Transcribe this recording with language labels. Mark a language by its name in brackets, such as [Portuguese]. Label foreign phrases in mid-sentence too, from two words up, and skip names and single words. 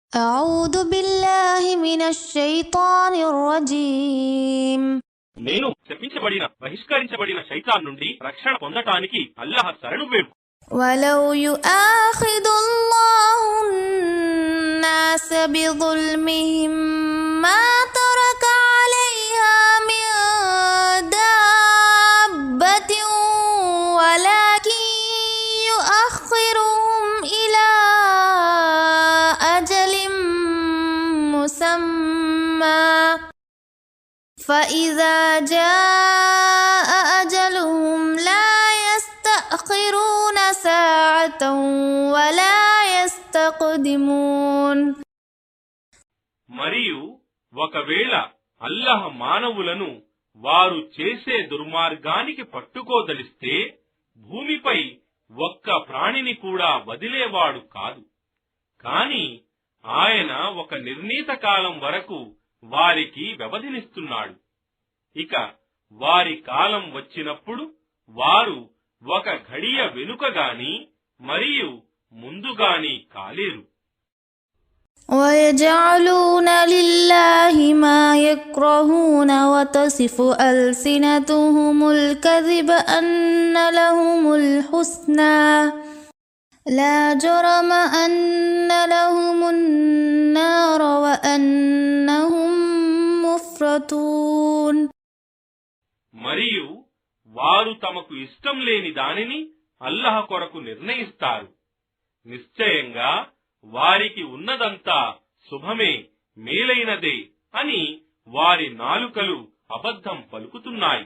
[Arabic] أعوذ بالله من الشيطان الرجيم [Telugu] నేను శపించబడిన బహిష్కరించబడిన శైతాన్ నుండి రక్షణ పొందటానికి అల్లాహ్ శరణు వేడు. [Arabic] ولو يؤاخذ الله الناس بظلمهم ما ترك عليها من دابة ولكن يؤخرهم إلى أجل مسمى فإذا جاء أجلهم لا يستأخرون ساعة ولا يستقدمون. [Telugu] మరియు ఒకవేళ అల్లాహ్ మానవులను వారు చేసే దుర్మార్గానికి పట్టుకోదలిస్తే భూమిపై ఒక్క ప్రాణిని కూడా వదిలేవాడు కాదు. కాని ఆయన ఒక నిర్ణీత కాలం వరకు వారికి వ్యవధినిస్తున్నాడు. ఇక వారి కాలం వచ్చినప్పుడు వారు ఒక ఘడియ వెనుకగాని మరియు ముందుగాని కాలేరు. [Arabic] ويجعلون لله ما يكرهون وتصف ألسنتهم الكذب أن لهم الحسنى لا جرم أن لهم النار وأنهم مفرطون. [Telugu] మరియు వారు తమకు ఇష్టం లేని దానిని అల్లాహ్ కొరకు నిర్ణయిస్తారు. నిశ్చయంగా వారికి ఉన్నదంతా శుభమే, మేలైనదే అని వారి నాలుకలు అబద్ధం పలుకుతున్నాయి.